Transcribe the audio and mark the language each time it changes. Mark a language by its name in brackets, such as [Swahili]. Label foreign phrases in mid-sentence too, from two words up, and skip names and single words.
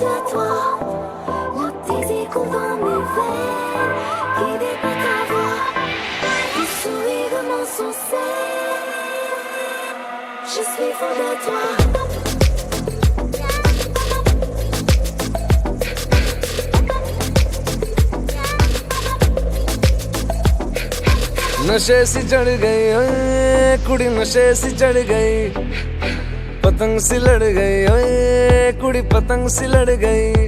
[French] toi. Le désir coule dans mes veines, guidé par ta voix. Tu souris de mon succès. Je suis fou de toi. [Punjabi] ਨਸ਼ੇ ਸੀ ਚੜ੍ਹ ਗਈ ਓਏ ਕੁੜੀ, ਨਸ਼ੇ ਸੀ ਚੜ੍ਹ ਗਈ, ਪਤੰਗ ਸੀ ਲੜ ਗਈ ਓਏ ਕੁੜੀ, ਪਤੰਗ ਸੀ ਲੜ ਗਈ।